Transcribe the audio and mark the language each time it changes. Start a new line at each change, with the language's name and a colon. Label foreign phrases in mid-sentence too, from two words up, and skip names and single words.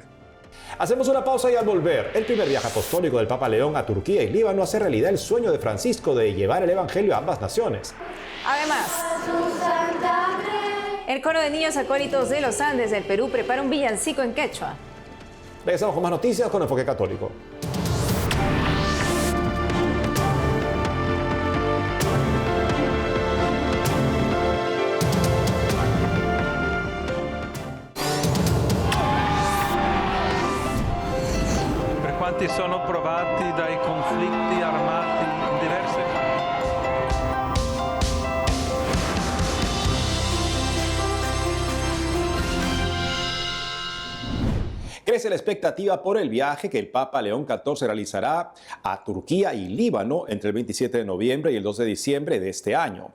Spanish: Hacemos una pausa y al volver, el primer viaje apostólico del Papa León a Turquía y Líbano hace realidad el sueño de Francisco de llevar el evangelio a ambas naciones. Además, el coro de niños acólitos de los Andes del Perú prepara un villancico en quechua. Regresamos con más noticias con Enfoque Católico.
Italian: Sono provati dai conflitti armati in diverse
Spanish: Crece la expectativa por el viaje que el Papa León XIV realizará a Turquía y Líbano entre el 27 de noviembre y el 2 de diciembre de este año.